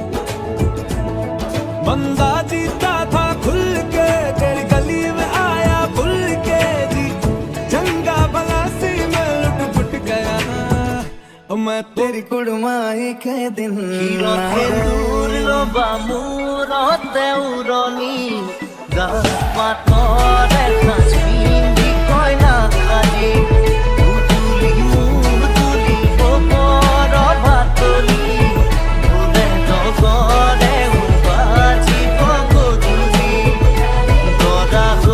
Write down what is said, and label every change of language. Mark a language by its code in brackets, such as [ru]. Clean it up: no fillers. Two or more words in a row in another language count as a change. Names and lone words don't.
[hi] बंदा जीता था खुल के तेरी गली में आया भूल के जी। [pa] ਚੰਗਾ ਭਲਾ ਸੀ ਮੈਂ ਲੁੱਟ ਪੁੱਟ ਗਿਆ। ਓ ਮੈਂ ਤੇਰੀ ਕੁੜਮਾਈ ਕੇ ਦਿਨ [brx] दूर रोबा मुरो देउरनी गामातरे खासमिंदी कोइना खाली मुदुली मुदुली बोपर भातली उदे जगरे उबाजी बगदुली दरा